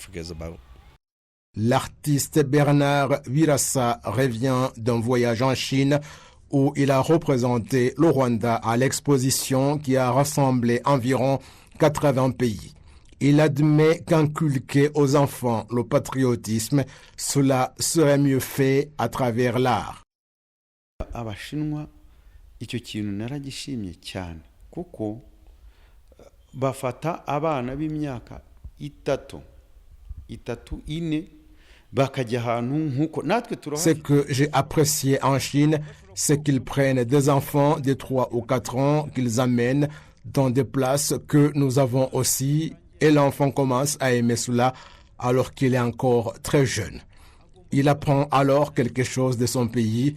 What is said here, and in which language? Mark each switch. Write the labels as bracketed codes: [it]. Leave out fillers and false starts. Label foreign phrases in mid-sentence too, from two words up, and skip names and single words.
[fr] L'artiste Bernard Wirassa revient d'un voyage en Chine où il a représenté le Rwanda à l'exposition qui a rassemblé environ 80 pays. Il admet qu'inculquer aux enfants le patriotisme, cela serait mieux fait à travers l'art. [rw] Abashinwa icyo kintu naragishimye cyane kuko bafata abana b'imyaka itatu ine bakajya ahantu nkuko natwe [fr] Ce que j'ai apprécié en Chine, c'est qu'ils prennent des enfants de 3 ou 4 ans, qu'ils amènent dans des places que nous avons aussi, et l'enfant commence à aimer cela alors qu'il est encore très jeune. Il apprend alors quelque chose de son pays.